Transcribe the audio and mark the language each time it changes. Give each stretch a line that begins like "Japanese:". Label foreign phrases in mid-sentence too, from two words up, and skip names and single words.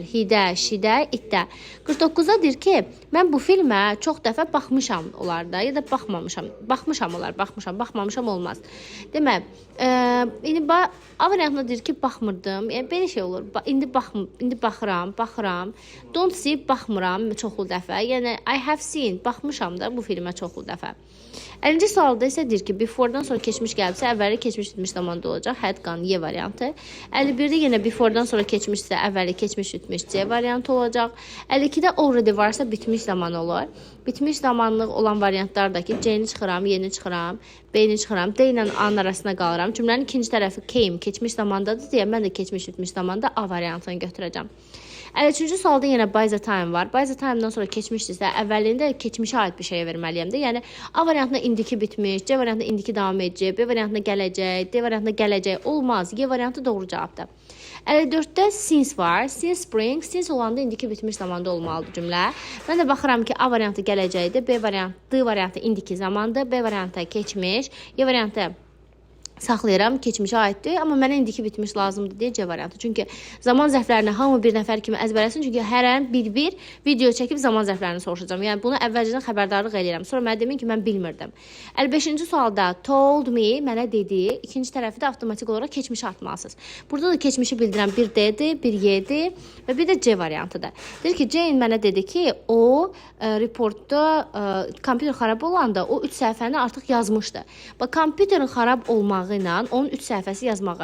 Azerbaijani: Hidə, şidə, itdə. 49-da deyir ki, mən bu filmə çox dəfə baxmışam onlarda ya da baxmamışam. Baxmışam olar, baxmamışam olmaz. Demək, indi A variantında deyir ki, baxmırdım. Yəni belə şey olur. İndi baxıram.
English: Don't see,
Azerbaijani: baxmıram çoxlu dəfə. Yəni
English: I have seen,
Azerbaijani: baxmışam da bu filmə çoxlu dəfə. 50-ci sualda isə deyir ki, before-dan sonra keçmiş gəlibsə, əvvəli keçmiş bitmiş zamanda olacaq.
English: Had gone
Azerbaijani: Y variantı. 51-də yenə before-dan sonra keçmişsə, əvvəli keçmiş bitmiş C variantı olacaq. 52-də already varsa bitmiş zaman olur. Bitmiş zamanlıq olan variantlar ki, C-ni çıxıram, Y-ni çıxıram, B-ni çıxıram, D ilə A-nın arasına qalıram. Cümlənin ikinci tərəfi came, keçmiş zamandadır deyə mən də keçmiş bitmiş zamanda A variantını götürəcəm. 53-cü sualda yenə
English: by the time
Azerbaijani: var.
English: By the time-dan
Azerbaijani: sonra keçmişdirsə, əvvəlində keçmişə aid bir şeyə verməliyəm də. Yəni A variantında indiki bitmiş, C variantında indiki davam edəcək, B variantında gələcək, D variantında gələcək olmaz. Y variantı doğru cavabdır. 54-də since var.
English: Since spring,
Azerbaijani: since olanda indiki bitmiş zamanda olmalıdır cümlə. Mən də baxıram ki, A variantı gələcəkdir, D variantı indiki zamandır, B variantı keçmiş, Y variantı saxlayıram, keçmişə aiddir, amma mənə indiki bitmiş lazımdır deyə C variantı. Çünki zaman zərflərini hamı bir nəfər kimi əzbərləsin, çünki hər an bir video çəkib zaman zərflərini soruşacağam. Yəni bunu əvvəlcədən xəbərdarlıq eləyirəm. Sonra mənə demin ki, mən bilmirdim. 55-ci sualda
English: told me,
Azerbaijani: mənə dedi, ikinci tərəfi də avtomatik olaraq keçmişə atmalısınız. Burada da keçmişi bildirən bir D-dir, bir Y-dir və bir də C variantıdır. Deyir ki, Jane mənə dedi ki, o reportda kompüter xarab olanda o 3 səhifəni artıq yazmışdı. Bax, kompüterin xarab olmağı ilə onun 3 səhifəsi yazmağı.